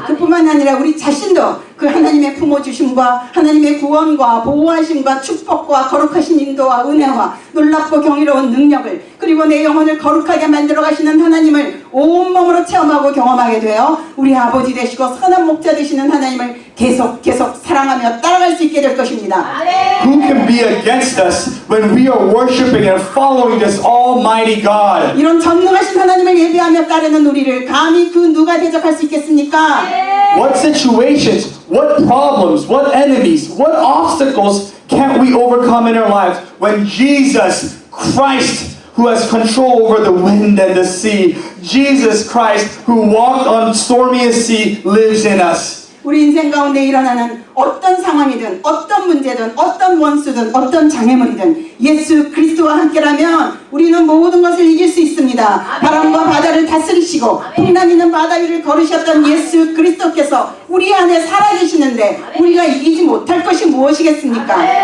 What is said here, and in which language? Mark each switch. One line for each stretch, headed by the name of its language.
Korean: 그뿐만 아니라 우리 자신도 그 하나님의 품어주심과 하나님의 구원과 보호하심과 축복과 거룩하신 인도와 은혜와 놀랍고 경이로운 능력을 그리고 내 영혼을 거룩하게 만들어 가시는 하나님을 온몸으로 체험하고 경험하게 되어 우리 아버지 되시고 선한 목자 되시는 하나님을 계속 사랑하며 따라갈 수 있게 될 것입니다.
English: Who can be against us when we are worshiping and following this almighty God?
Korean: 이런 전능하신 하나님을 예배하며 따르는 우리를 감히 그 누가 대적할 수 있겠습니까?
English: What situations, what problems, what enemies, what obstacles can't we overcome in our lives when Jesus Christ, who has control over the wind and the sea, Jesus Christ, who walked on stormiest sea, lives in us?
Korean: 우리 인생 가운데 일어나는 어떤 상황이든 어떤 문제든 어떤 원수든 어떤 장애물이든 예수 그리스도와 함께라면 우리는 모든 것을 이길 수 있습니다. 바람과 바다를 다스리시고 풍랑 있는 바다 위를 걸으셨던 예수 그리스도께서 우리 안에 살아계시는데 우리가 이기지 못할 것이 무엇이겠습니까?